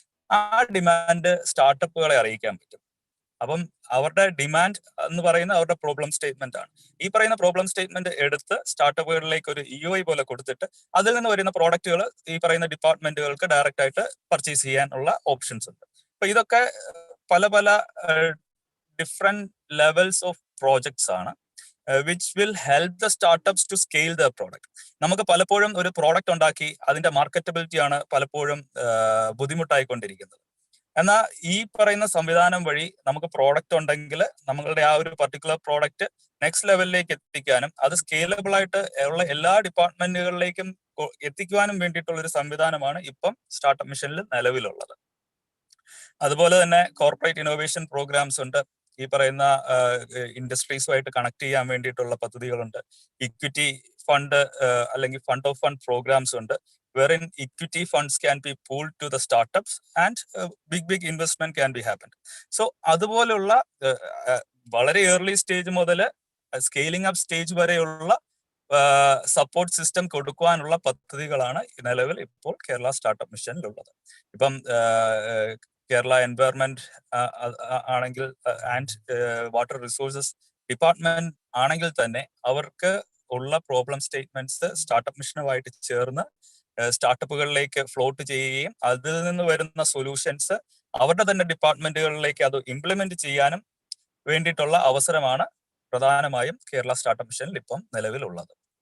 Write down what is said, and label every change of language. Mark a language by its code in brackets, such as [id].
[ml] ആ ഡിമാൻഡ് സ്റ്റാർട്ടപ്പുകളെ അറിയിക്കാൻ പറ്റും. അപ്പം അവരുടെ ഡിമാൻഡ് എന്ന് പറയുന്ന അവരുടെ പ്രോബ്ലം സ്റ്റേറ്റ്മെന്റ് ആണ്. ഈ പറയുന്ന പ്രോബ്ലം സ്റ്റേറ്റ്മെന്റ് എടുത്ത് സ്റ്റാർട്ടപ്പുകളിലേക്ക് ഒരു EOI പോലെ കൊടുത്തിട്ട് അതിൽ നിന്ന് വരുന്ന പ്രോഡക്റ്റുകൾ ഈ പറയുന്ന ഡിപ്പാർട്ട്മെന്റുകൾക്ക് ഡയറക്റ്റ് ആയിട്ട് പർച്ചേസ് ചെയ്യാനുള്ള ഓപ്ഷൻസ് ഉണ്ട്. അപ്പൊ ഇതൊക്കെ പല ഡിഫറെന്റ് ലെവൽസ് ഓഫ് [en] projects [ml] ആണ് [en] which will help the startups to scale their product. [ml] നമുക്ക് പലപ്പോഴും ഒരു പ്രോഡക്റ്റ് ഉണ്ടാക്കി അതിന്റെ മാർക്കറ്റബിലിറ്റി ആണ് പലപ്പോഴും ബുദ്ധിമുട്ടായിക്കൊണ്ടിരിക്കുന്നത്. എന്നാൽ ഈ പറയുന്ന സംവിധാനം വഴി നമുക്ക് പ്രോഡക്റ്റ് ഉണ്ടെങ്കിൽ നമ്മളുടെ ആ ഒരു പർട്ടിക്കുലർ പ്രോഡക്റ്റ് നെക്സ്റ്റ് ലെവലിലേക്ക് എത്തിക്കാനും അത് സ്കെയിലബിൾ ആയിട്ട് ഉള്ള എല്ലാ ഡിപ്പാർട്ട്മെന്റുകളിലേക്കും എത്തിക്കുവാനും വേണ്ടിയിട്ടുള്ള ഒരു സംവിധാനമാണ് ഇപ്പം സ്റ്റാർട്ടപ്പ് മിഷനിൽ നിലവിലുള്ളത്. അതുപോലെ തന്നെ കോർപ്പറേറ്റ് ഇന്നോവേഷൻ പ്രോഗ്രാംസ് ഉണ്ട്. ഈ പറയുന്ന ഇൻഡസ്ട്രീസുമായിട്ട് കണക്ട് ചെയ്യാൻ വേണ്ടിയിട്ടുള്ള പദ്ധതികളുണ്ട്. [en] equity fund [ml] അല്ലെങ്കിൽ [en] fund of fund programmes [ml] ഉണ്ട്, [en] wherein equity funds can be pooled to the startups and big investment can be happened. [ml] So അതുപോലുള്ള വളരെ ഏർലി സ്റ്റേജ് മുതൽ സ്കെയിലിംഗ് അപ്പ് സ്റ്റേജ് വരെയുള്ള സപ്പോർട്ട് സിസ്റ്റം കൊടുക്കുവാനുള്ള പദ്ധതികളാണ് നിലവിൽ ഇപ്പോൾ കേരള സ്റ്റാർട്ടപ്പ് മിഷനിലുള്ളത്. ഇപ്പം കേരള എൻവയറൺമെന്റ് ആണെങ്കിൽ ആൻഡ് വാട്ടർ റിസോഴ്സസ് ഡിപ്പാർട്ട്മെന്റ് ആണെങ്കിൽ തന്നെ അവർക്ക് ഉള്ള പ്രോബ്ലം സ്റ്റേറ്റ്മെന്റ്സ് സ്റ്റാർട്ടപ്പ് മിഷനുമായിട്ട് ചേർന്ന് സ്റ്റാർട്ടപ്പുകളിലേക്ക് ഫ്ലോട്ട് ചെയ്യുകയും അതിൽ നിന്ന് വരുന്ന സൊല്യൂഷൻസ് അവരുടെ തന്നെ ഡിപ്പാർട്ട്മെന്റുകളിലേക്ക് അത് ഇംപ്ലിമെന്റ് ചെയ്യാനും വേണ്ടിയിട്ടുള്ള അവസരമാണ് പ്രധാനമായും കേരള സ്റ്റാർട്ടപ്പ് മിഷനിൽ ഇപ്പം നിലവിലുള്ളത്.